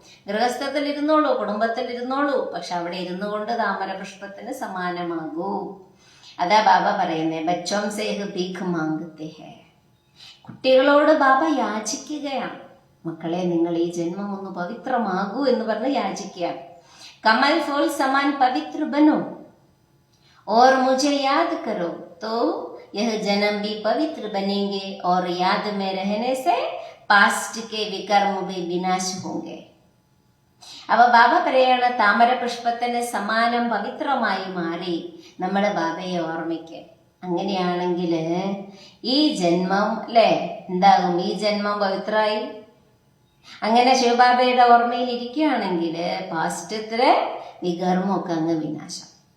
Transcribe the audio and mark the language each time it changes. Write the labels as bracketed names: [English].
[Malayalam] ഗൃഹസ്ഥത്തിൽ ഇരുന്നോളൂ, കുടുംബത്തിൽ ഇരുന്നോളൂ, പക്ഷെ അവിടെ ഇരുന്നു കൊണ്ട് താമരപുഷ്പത്തിന് സമാനമാകൂ. അതാ ബാബ പറയുന്നേ, [Hindi] ബച്ചോം സേഹ് ഭീഖ് മാംഗത്തെ ഹേ. [Malayalam] കുട്ടികളോട് ബാബ യാചിക്കുകയാണ്, മക്കളെ നിങ്ങൾ ഈ ജന്മം ഒന്ന് പവിത്രമാകൂ എന്ന് പറഞ്ഞ് യാചിക്കുക. [Hindi] കമൽ ഫോൾ സമാൻ പവിത്ര ബനോ और मुझे याद करो तो यह जन्म भी पवित्र बनेंगे और याद में रहने से पास्ट के विकर्म भी विनाश होंगे. [Malayalam] അപ്പൊ ബാബ പറയാണ്, താമരപുഷ്പത്തിന് സമാനം പവിത്രമായി മാറി നമ്മുടെ ബാബയെ ഓർമ്മിക്കുക. അങ്ങനെയാണെങ്കിൽ ഈ ജന്മം അല്ലേ എന്താകും? ഈ ജന്മം പവിത്രമായി. അങ്ങനെ ശിവബാബയുടെ ഓർമ്മയിൽ ഇരിക്കുകയാണെങ്കിൽ പാസ്റ്റത്തിലെ വികർമ്മമൊക്കെ അങ്ങ് വിനാശം.